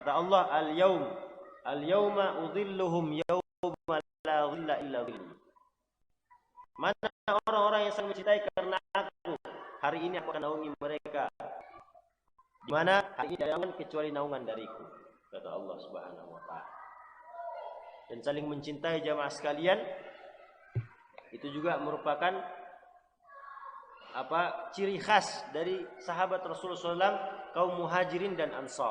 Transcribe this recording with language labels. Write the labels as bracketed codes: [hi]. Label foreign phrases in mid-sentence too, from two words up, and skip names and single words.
[id] Kata Allah, [ar] اليوم أظلهم يوم لا ظل إلا ظلي. [id] Mana orang-orang yang sangat mencintai karena aku, hari ini aku akan naungi mereka. Di mana hari ini tidak ada naungan kecuali naungan dariku, kata Allah [ar] سبحانه وتعالى. [id] Dan saling mencintai jamaah sekalian itu juga merupakan ciri khas dari sahabat Rasulullah SAW, kaum muhajirin dan ansar.